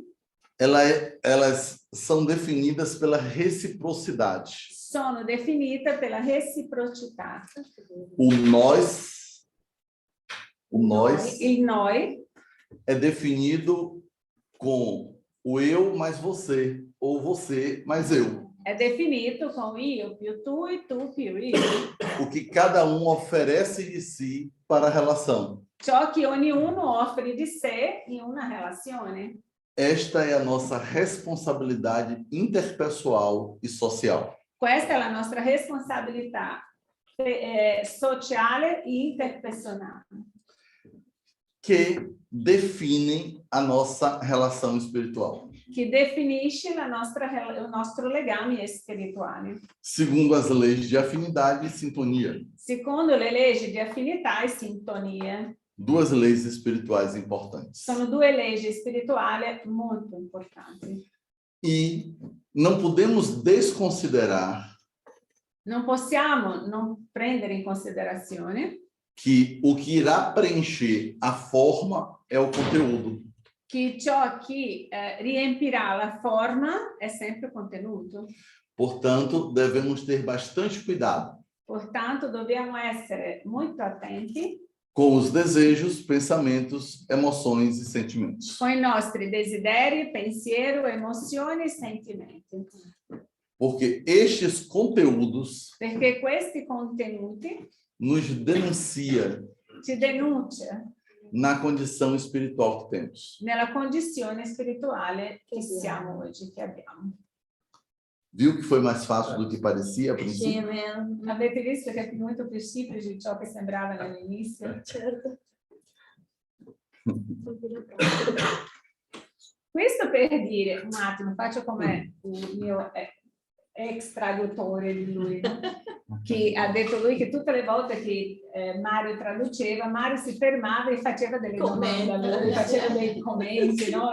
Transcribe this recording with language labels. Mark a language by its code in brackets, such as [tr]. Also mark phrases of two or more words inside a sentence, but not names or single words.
[pt] elas são definidas pela reciprocidade. [it] sono definite pela reciprocità. [pt] O nós [it] Il noi [pt] é definido com o eu mais você, ou você mais eu. [it] è definito con io più tu e tu più io. [pt] O que cada um oferece de si para a relação. [it] Ciò che ognuno offre di sé in una relazione. [pt] Esta é a nossa responsabilidade interpessoal e social. [it] Questa è la nostra responsabilità sociale e interpersonale, [pt] Que definem a nossa relação espiritual. [it] che definisce il nostro legame spirituale, [pt] Segundo as leis de afinidade e sintonia. [it] secondo le leggi di affinità e sintonia. [pt] Duas leis espirituais importantes. [it] Sono due leggi spirituali molto importanti. [pt] E não podemos desconsiderar [it] Non possiamo non prendere in considerazione [pt] que o que irá preencher a forma é o conteúdo. [it] che ciò che riempirà la forma è sempre contenuto. [pt] Portanto, devemos ter bastante cuidado Portanto, [it] dobbiamo essere molto attenti [pt] com os desejos, pensamentos, emoções e sentimentos. [it] con i nostri desideri, pensiero, emozioni e sentimenti. [pt] Porque estes conteúdos [it] Perché questi contenuti [pt] nos denuncia [it] ci denuncia [pt] na condição espiritual que temos. [it] nella condizione spirituale che siamo oggi, che abbiamo. [pt] Viu que foi mais fácil do que parecia a princípio? [it] Avete visto che è molto più semplice di ciò che sembrava all'inizio? Certo. Questo per dire, un attimo, faccio come il mio ex traduttore di lui, che ha detto lui che tutte le volte che Mario traduceva, Mario si fermava e faceva delle domande, lui faceva dei commenti, no?